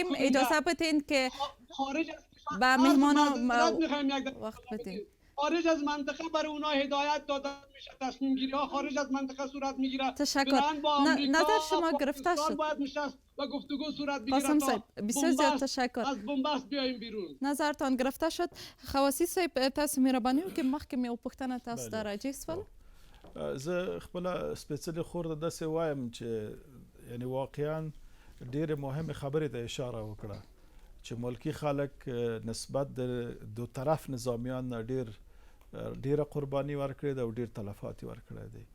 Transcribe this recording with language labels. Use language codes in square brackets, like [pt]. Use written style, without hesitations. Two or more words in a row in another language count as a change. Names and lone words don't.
[fa] اجازه بدین که با مهمانان وقت بدین. خارج از منطقه برای اونها هدایت داده میشه، تصمیم گیری ها خارج از منطقه صورت میگیره. تشکر. نظر شما گرفته شد. باید نشست و گفتگو صورت بگیره. قاسم صاحب بسیار زیاد تشکر. از بنبست بیایم بیرون. نظرتان گرفته شد. [ps] خواسی صاحب تاسو مهرباني وکړئ مخکې مې وپوښتنه تاسو ته راجع سول. زه خپل سپیڅلې خور د داسې وایم چې یعنی واقعا ډېرې مهمې خبرې ته اشاره وکړه چې ملکی خلک نسبت د دو طرف نظامیان ډیره قرباني ورکړې ده او ډیر تلفات ورکړې دي.